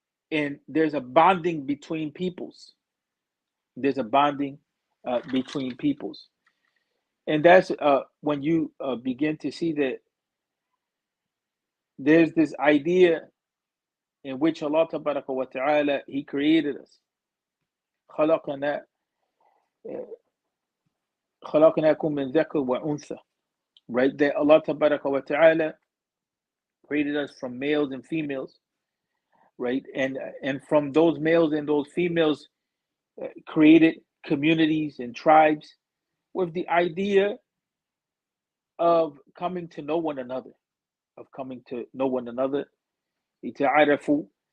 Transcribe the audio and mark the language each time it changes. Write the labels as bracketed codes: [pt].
[en] and there's a bonding between peoples. There's a bonding between peoples, and that's when you begin to see that there's this idea in which Allah Tabaraka wa Ta'ala, He created us. [ar] خلقنا خلقناكم من ذكر وأنثى. [en] Right? That Allah Tabaraka wa Ta'ala created us from males and females. Right? And from those males and those females created communities and tribes with the idea of coming to know one another, يتعارفوا.